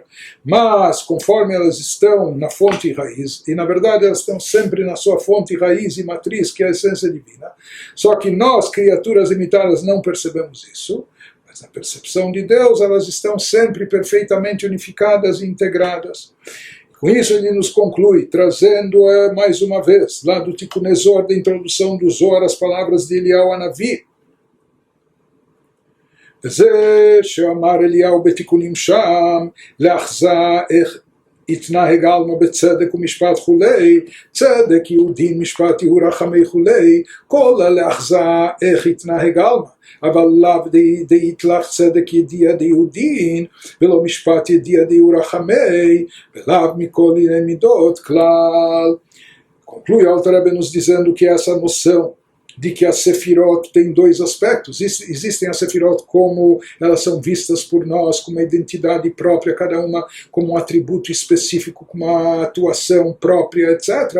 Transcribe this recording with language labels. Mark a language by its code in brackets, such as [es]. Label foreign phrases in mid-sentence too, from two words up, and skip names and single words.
[pt] Mas, conforme elas estão na fonte e raiz, e na verdade elas estão sempre na sua fonte, raiz e matriz, que é a essência divina, só que nós, criaturas limitadas, não percebemos isso, mas na percepção de Deus elas estão sempre perfeitamente unificadas e integradas. Com isso ele nos conclui, trazendo mais uma vez, lá do Tikkun Ezor, da introdução do Zohar, as palavras de Eliyahu Hanavi. [he] זה שאמר אליהו בתיקונים שם, [arc] לאחזה איך יתנהג עלמא בצדק ומשפט כולי, צדק יהודין משפט יהוא רחמי כולי, כל הלאחזה איך יתנהג עלמא, אבל לאו דאיתלך צדק ידיע דיהודין, ולא משפט ידיע דיהוא רחמי, ולאו מכל ענייני מידות כלל. [pt] Conclui o Alter Rebbe nos dizendo que essa noção de que a Sefirot tem dois aspectos. Existem as Sefirot como elas são vistas por nós, com uma identidade própria, cada uma como um atributo específico, com uma atuação própria, etc.